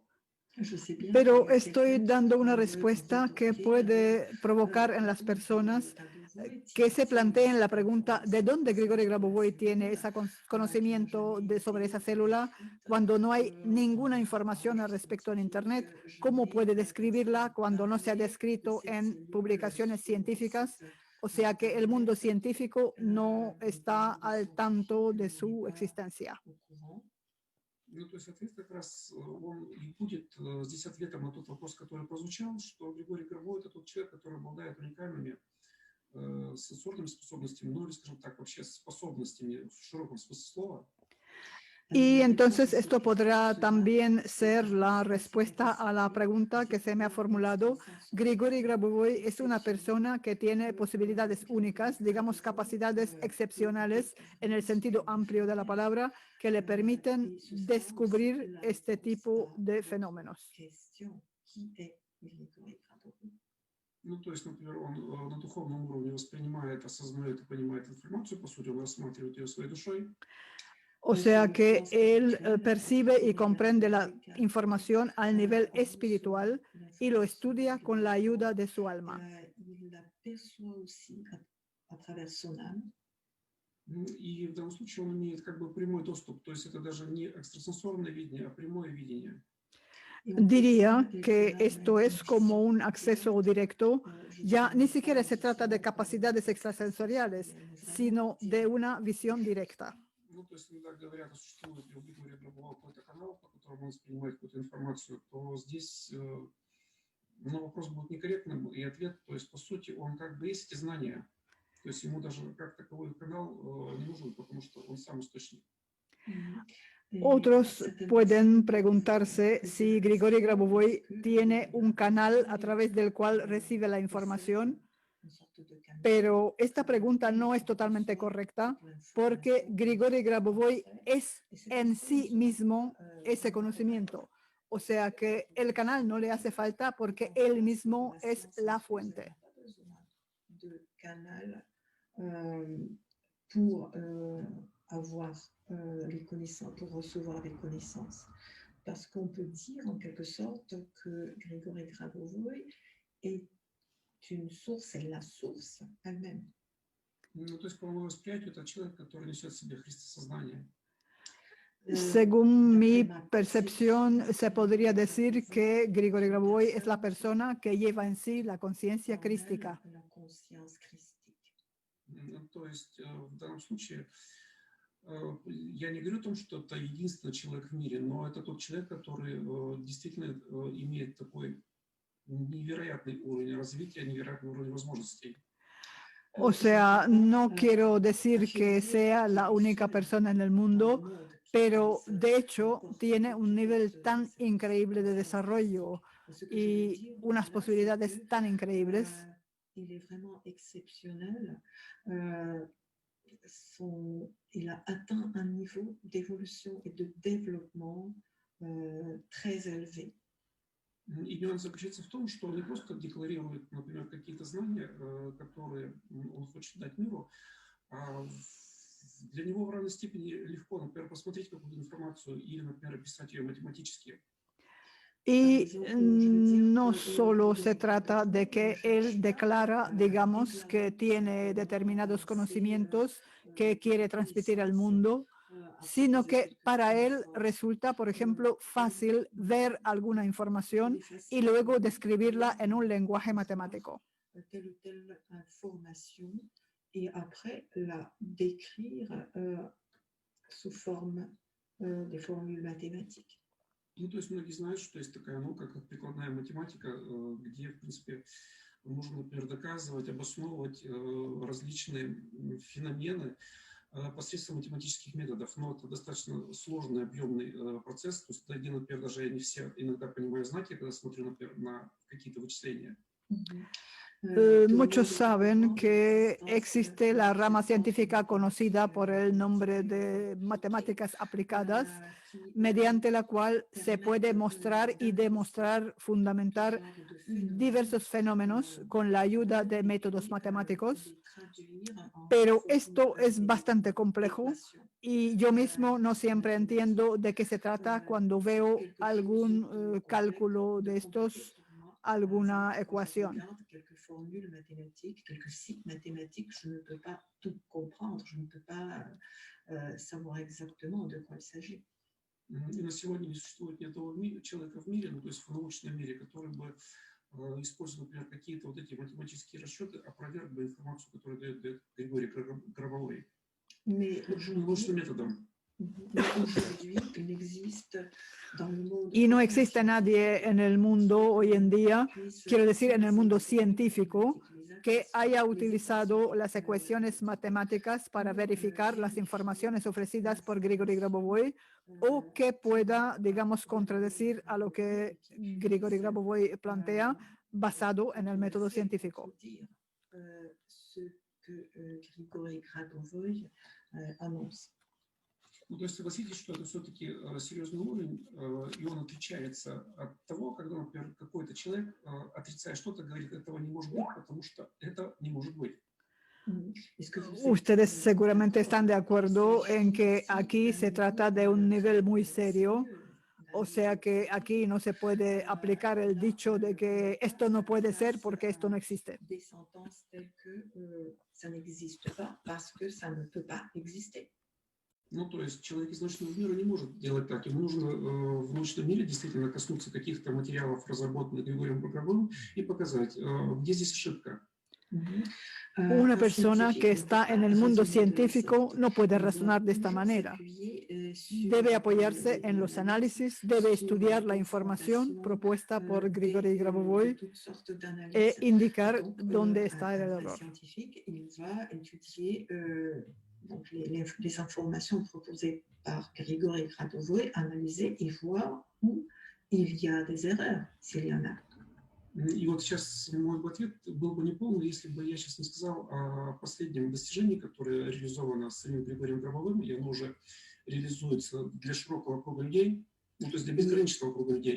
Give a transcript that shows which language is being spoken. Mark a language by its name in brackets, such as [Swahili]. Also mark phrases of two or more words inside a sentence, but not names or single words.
[Spanish] Pero estoy dando una respuesta que puede provocar en las personas que se planteen la pregunta de dónde Grigori Grabovoi tiene ese conocimiento sobre esa célula cuando no hay ninguna información al respecto en Internet. ¿Cómo puede describirla cuando no se ha descrito en publicaciones científicas? O sea que el mundo científico no está al tanto de su existencia. [Russian] Ну, то есть ответ как раз, он будет здесь ответом на тот вопрос, который прозвучал, что Григорий Гробовой – это тот человек, который обладает уникальными сенсорными способностями, ну или, скажем так, вообще способностями в широком смысле слова. [Spanish] Y entonces esto podrá también ser la respuesta a la pregunta que se me ha formulado. Grigori Grabovoi es una persona que tiene posibilidades únicas, digamos capacidades excepcionales en el sentido amplio de la palabra, que le permiten descubrir este tipo de fenómenos. [Russian] Ну, то есть, например, он на духовном уровне воспринимает, осознает и понимает информацию, по сути, он рассматривает ее своей душой. [Spanish] O sea que él percibe y comprende la información al nivel espiritual y lo estudia con la ayuda de su alma. [Russian] И в данном случае он имеет как бы прямой доступ, то есть это даже не экстрасенсорное видение, а прямое видение. [Spanish] Diría que esto es como un acceso directo, ya ni siquiera se trata de capacidades extrasensoriales, sino de una visión directa. [Russian] Ну, то есть, когда говорят, что существует у Григория Гробового какой-то канал, по которому он воспринимает какую-то информацию, то здесь ну, вопрос будет некорректным, и ответ, то есть, по сути, он как бы есть эти знания. То есть, ему даже как таковой канал не нужен, потому что он сам источник. [Spanish] Otros pueden preguntarse si Grigori Grabovoi tiene un canal a través del cual recibe la información, pero esta pregunta no es totalmente correcta porque Grigori Grabovoi es en sí mismo ese conocimiento. O sea que el canal no le hace falta porque él mismo es la fuente. [French] Les connaissances, pour recevoir des connaissances. Parce qu'on peut dire en quelque sorte que Grigori Grabovoi est une source, c'est la source elle-même. [Russian] Ну, то есть, по моему восприятию, это человек, который несет в себе христосознание. [Spanish] Según mi percepción, se podría decir que Grigori Grabovoi es la persona que lleva en sí la conciencia crística. [Russian] То есть, в данном случае, я не говорю о том, что это единственный человек в мире, но это тот человек, который действительно имеет такой невероятный уровень развития, невероятный уровень возможностей. [Spanish] O sea, no quiero decir que sea la única persona en el mundo, pero de hecho tiene un nivel tan increíble de desarrollo y unas posibilidades tan increíbles. [French] Il est vraiment exceptionnel. Il a atteint un niveau d'évolution et de développement très élevé. [Russian] И нюанс заключается в том, что он не просто декларирует, например, какие-то знания, которые он хочет дать миру, а для него в равной степени легко, например, посмотреть какую-то информацию или, например, описать ее математически. [Spanish] Y no solo se trata de que él declara, digamos, que tiene determinados conocimientos que quiere transmitir al mundo, sino que para él resulta, por ejemplo, fácil ver alguna información y luego describirla en un lenguaje matemático. [French] Et après la décrire sous forme des formules mathématiques. [Russian] Ну, то есть многие знают, что есть такая наука, как прикладная математика, где, в принципе, можно, например, доказывать, обосновывать различные феномены посредством математических методов. Но это достаточно сложный, объемный процесс, то есть, где, например, даже я не все иногда понимаю знаки, когда смотрю, например, на какие-то вычисления. [Spanish] Muchos saben que existe la rama científica conocida por el nombre de matemáticas aplicadas, mediante la cual se puede mostrar y demostrar, fundamentar diversos fenómenos con la ayuda de métodos matemáticos, pero esto es bastante complejo y yo mismo no siempre entiendo de qué se trata cuando veo algún cálculo de estos, alguna ecuación. [French] Quelques formules mathématiques, quelques signes mathématiques, je ne peux pas tout comprendre, je ne peux pas savoir exactement de quoi il s'agit. [Russian] И на сегодня не существует ни одного человека в мире, ну, то есть в научном мире, который бы, используя, например, какие-то вот эти математические расчеты, опроверг бы информацию, которую дает Григорий Гробовой научным методом. [French] Aujourd'hui, il n'existe dans le monde [Spanish] Y no [French] aucun [Spanish] existe nadie en el mundo hoy en día, quiero decir en el mundo científico, que haya utilizado las ecuaciones matemáticas para verificar las informaciones ofrecidas por Grigori Grabovoi o que pueda, digamos, contradecir a lo que Grigori Grabovoi plantea basado en el método científico. [French] Ce que Grigori Grabovoi annonce. [Russian] Ну, то есть согласитесь, что это все-таки серьезный уровень, и он отличается от того, когда, например, какой-то человек отрицает что-то, говорит, этого не может быть, потому что это не может быть. [Spanish] Ustedes seguramente están de acuerdo en que aquí se trata de un nivel muy serio, o sea que aquí no se puede aplicar el dicho de que esto no puede ser porque esto no existe. [French] Des sentences telles que ça n'existe pas parce que ça ne peut pas exister. [Russian] Ну, то есть человек из научного мира не может делать так. Ему нужно в научном мире действительно коснуться каких-то материалов, разработанных Григорием Грабовым, и показать, где здесь ошибка. [Spanish] Una persona que está en el mundo científico no puede razonar de esta manera. Debe apoyarse en los análisis, debe estudiar la información propuesta por Grigori Grabovoi e indicar dónde está el error. [French] Donc les informations proposées par Grigori Grabovoi, analyser et voir où il y a des erreurs, s'il y en a. [Russian] И вот сейчас мой ответ был бы неполный, если бы я сейчас не сказал о последнем достижении, которое реализовано самим Григорием Грабовым, и оно уже реализуется для широкого круга людей, ну, то есть для безграничного круга людей.